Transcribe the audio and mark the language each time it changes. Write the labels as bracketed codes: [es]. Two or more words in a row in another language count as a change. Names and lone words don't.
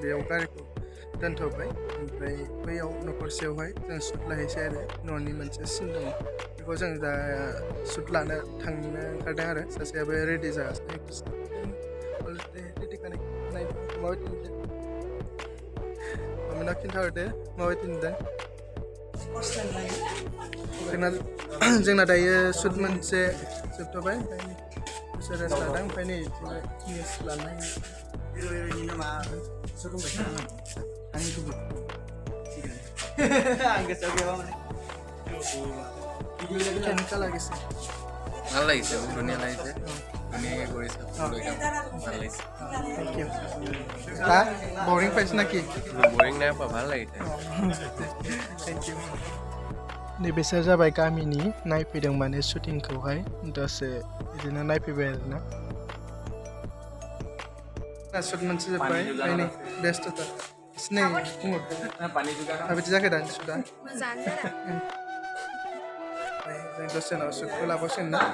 [brx] बेयाव गारिखौ दोनथ'बाय ओमफ्राय बैयाव न'खरसेयावहाय जों शुट लाहैसै आरो न'नि मोनसे सिन दङ बेखौ जों दा शुट लानो थांनो ओंखारदों आरो सासेयाबो रेडि जागासिनो रेडि माबायदि नुदों मामिनाव खिन्थाहरदो माबायदि नुदों जोंना दायो शुट मोनसे जोबथ'बाय ओमफ्राय दसे रेस्ट लादों ओमफ्राय नै निउस लानाय [as] কেনেকুৱা লাগিছে ভাল লাগিছে ধুনীয়া লাগিছে ধুনীয়াকৈ কৰিছে ভাল লাগিছে [en] thank you [as] বৰিং পাইছে নেকি বৰিং নাই পোৱা ভাল লাগিছে [en] thank you [brx] नैबेसोर जाबाय गामिनि नायफैदों माने शुटिंखौहाय दसे बिदिनो नायफैबाय आरोना शुट मोनसे जोब्बाय ओमफ्राय नै बेस्थ'था सिनै माबायदि जाखो दानि शुटआ जों दसे उनाव शुटखौ लाबावसिगोन ना